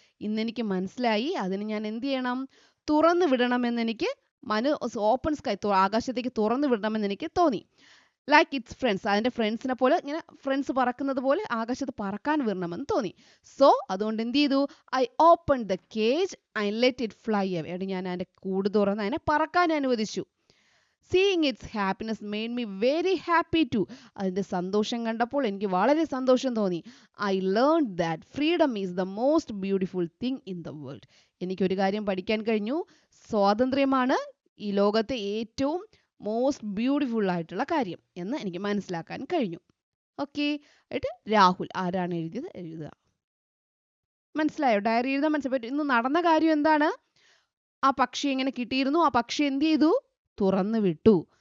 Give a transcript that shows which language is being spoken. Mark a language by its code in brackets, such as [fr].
[ml] ഇന്നെനിക്ക് മനസ്സിലായി അതിന് ഞാൻ എന്ത് ചെയ്യണം? തുറന്നു വിടണമെന്ന് എനിക്ക് ഓപ്പൺ സ്കൈ, ആകാശത്തേക്ക് തുറന്നു വിടണമെന്ന് എനിക്ക് തോന്നി. [en] like its friends, [ml] അതിൻ്റെ ഫ്രണ്ട്സിനെ പോലെ, ഇങ്ങനെ ഫ്രണ്ട്സ് പറക്കുന്നത് പോലെ ആകാശത്ത് പറക്കാൻ വിടണമെന്ന് തോന്നി. സോ അതുകൊണ്ട് എന്ത് ചെയ്തു? [en] I open the cage and let it fly away. [ml] അവിടെ ഞാൻ അതിൻ്റെ കൂട് തുറന്ന് അതിനെ പറക്കാൻ അനുവദിച്ചു. [en] Seeing its happiness made me very happy too. [ml] അതിൻ്റെ സന്തോഷം കണ്ടപ്പോൾ എനിക്ക് വളരെ സന്തോഷം തോന്നി. [en] I learned that freedom is the most beautiful thing in the world. [ml] എനിക്കൊരു കാര്യം പഠിക്കാൻ കഴിഞ്ഞു. സ്വാതന്ത്ര്യമാണ് ഈ ലോകത്തെ ഏറ്റവും മോസ്റ്റ് ബ്യൂട്ടിഫുൾ ആയിട്ടുള്ള കാര്യം എന്ന് എനിക്ക് മനസ്സിലാക്കാൻ കഴിഞ്ഞു. ഓക്കെ, ആയിട്ട് രാഹുൽ ആരാണ് എഴുതിയത് എഴുതുക. മനസ്സിലായോ? ഡയറി എഴുതാൻ മനസ്സിലായി. ഇന്ന് നടന്ന കാര്യം എന്താണ്? ആ പക്ഷി എങ്ങനെ കിട്ടിയിരുന്നു? ആ പക്ഷി എന്ത് ചെയ്തു? തുറന്നു വിട്ടു.